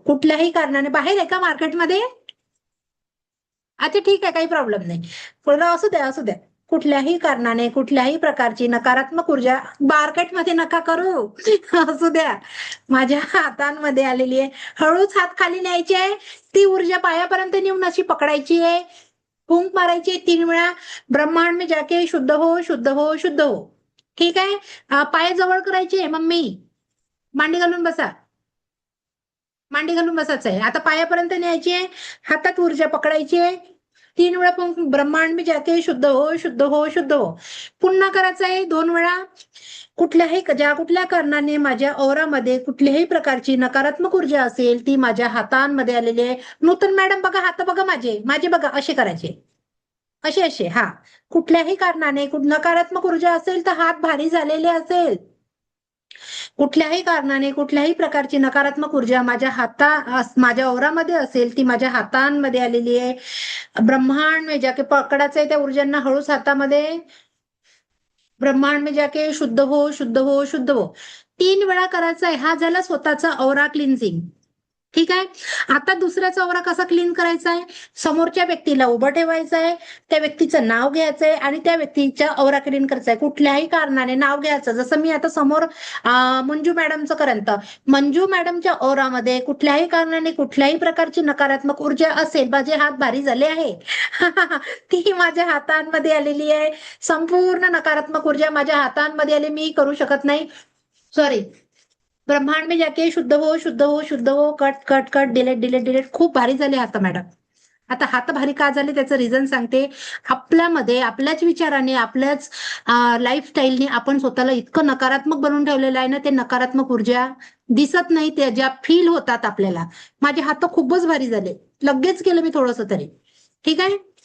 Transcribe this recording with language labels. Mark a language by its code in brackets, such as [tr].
[mr] कुठल्याही कारणाने, बाहेर आहे का मार्केटमध्ये? अच्छा ठीक आहे, काही प्रॉब्लेम नाही. पुढे असू द्या असू द्या. कुठल्याही कारणाने कुठल्याही प्रकारची नकारात्मक ऊर्जा मार्केटमध्ये नका करू. असू द्या. माझ्या हातांमध्ये आलेली आहे, हळूच हात खाली न्यायचे आहे, ती ऊर्जा पायापर्यंत नेऊन अशी पकडायची आहे, फूंक मारायची 3 वेळा. [hi] ब्रह्मांड में जाके शुद्ध हो शुद्ध हो शुद्ध हो. [mr] ठीक आहे. पाय जवळ करायचे, मम्मी मांडी घालून बसा, मांडी घालून बसायचं आहे. आता पायापर्यंत न्यायची आहे, हातात ऊर्जा पकडायची आहे, 3 वेळा पण [hi] ब्रह्मांड में जाके शुद्ध हो शुद्ध हो [mr] शुद्ध हो. पुन्हा करायचं आहे 2 वेळा. कुठल्या कारणाने माझ्या ओरामध्ये कुठल्याही प्रकारची नकारात्मक ऊर्जा असेल, ती माझ्या हातांमध्ये आलेली आहे. नूतन मॅडम बघा, हात बघा, माझे माझे बघा, असे करायचे, असे असे. हा, कुठल्याही कारणाने नकारात्मक ऊर्जा असेल तर हात भारी झालेले असेल, कुठल्याही कारणाने कुठल्याही प्रकारची नकारात्मक ऊर्जा माझ्या ओरामध्ये असेल, ती माझ्या हातांमध्ये आलेली आहे. [hi] ब्रह्मांड में जाके [mr] पकडायचं आहे त्या ऊर्जांना हळूच हातामध्ये. [hi] ब्रह्मांड में जाके शुद्ध हो शुद्ध हो शुद्ध हो. [mr] 3 वेळा करायचा आहे. हा झाला स्वतःचा ओरा क्लिन्झिंग. ठीक आहे. आता दुसऱ्याचा ओरा कसा क्लीन करायचा आहे. समोरच्या व्यक्तीला उभं ठेवायचं आहे, त्या व्यक्तीचं नाव घ्यायचंय आणि त्या व्यक्तीच्या ओरा क्लीन करायचा आहे. कुठल्याही कारणाने नाव घ्यायचं, जसं मी आता समोर मंजू मॅडमचं करेन, तर मंजू मॅडमच्या ओरामध्ये कुठल्याही कारणाने कुठल्याही प्रकारची नकारात्मक ऊर्जा असेल, माझे हात भारी झाले आहे. ती माझ्या हातांमध्ये आलेली आहे. संपूर्ण नकारात्मक ऊर्जा माझ्या हातांमध्ये आली, मी करू शकत नाही. सॉरी. [hi] ब्रह्मांड में जाके शुद्ध हो शुद्ध हो शुद्ध हो. [en] Cut cut cut, delete delete delete. [mr] खूप भारी झाले हात मॅडम. आता हात भारी का झाले त्याचं रिझन सांगते. आपल्यामध्ये आपल्याच विचाराने आपल्याच लाईफस्टाईलने आपण स्वतःला इतकं नकारात्मक बनवून ठेवलेलं आहे ना, ते नकारात्मक ऊर्जा दिसत नाही, त्या ज्या फील होतात आपल्याला. माझे हात खूपच भारी झाले, लगेच केलं मी थोडंसं तरी. ठीक आहे.